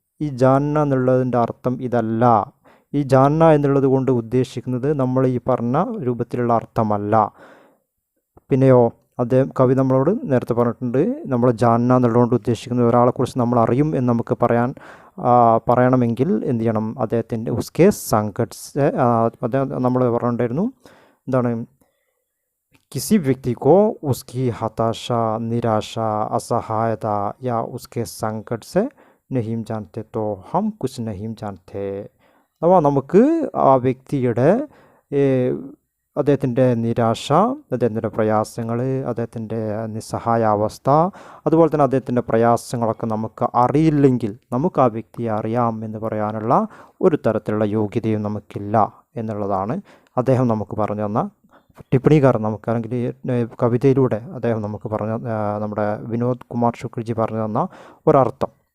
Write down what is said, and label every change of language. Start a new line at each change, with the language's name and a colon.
Malayalam: ഈ ജാന്ന എന്നുള്ളതിൻ്റെ അർത്ഥം ഇതല്ല. ഈ ജാന്ന എന്നുള്ളത് കൊണ്ട് ഉദ്ദേശിക്കുന്നത് നമ്മൾ ഈ പറഞ്ഞ രൂപത്തിലുള്ള അർത്ഥമല്ല. പിന്നെയോ കവി നമ്മളോട് നേരത്തെ പറഞ്ഞിട്ടുണ്ട്, നമ്മൾ ജാന്ന എന്നുള്ളതുകൊണ്ട് ഉദ്ദേശിക്കുന്നത് ഒരാളെക്കുറിച്ച് നമ്മൾ അറിയും എന്ന് നമുക്ക് പറയണമെങ്കിൽ എന്ത് ചെയ്യണം? അദ്ദേഹത്തിൻ്റെ
Hindi: ഉസ്കെ സങ്കട്സ്
Malayalam: അദ്ദേഹം നമ്മൾ പറഞ്ഞിട്ടുണ്ടായിരുന്നു എന്താണ്?
Hindi: किसी व्यक्ति को उसकी हताशा, निराशा, असहायता या उसके संकट से नहीं जानते तो हम कुछ नहीं जानते.
Malayalam: അപ്പോൾ നമുക്ക് ആ വ്യക്തിയുടെ അദ്ദേഹത്തിൻ്റെ നിരാശ, അദ്ദേഹത്തിൻ്റെ പ്രയാസങ്ങൾ, അദ്ദേഹത്തിൻ്റെ നിസ്സഹായ അവസ്ഥ, അതുപോലെ തന്നെ അദ്ദേഹത്തിൻ്റെ പ്രയാസങ്ങളൊക്കെ നമുക്ക് അറിയില്ലെങ്കിൽ നമുക്ക് ആ വ്യക്തിയെ അറിയാം എന്ന് പറയാനുള്ള ഒരു തരത്തിലുള്ള യോഗ്യതയും നമുക്കില്ല എന്നുള്ളതാണ് അദ്ദേഹം നമുക്ക് പറഞ്ഞു തന്ന ടിപ്പണിക്കാരൻ നമുക്ക് അല്ലെങ്കിൽ കവിതയിലൂടെ അദ്ദേഹം നമുക്ക് പറഞ്ഞ നമ്മുടെ വിനോദ് കുമാർ ശുക്ലജി പറഞ്ഞു തന്ന ഒരർത്ഥം.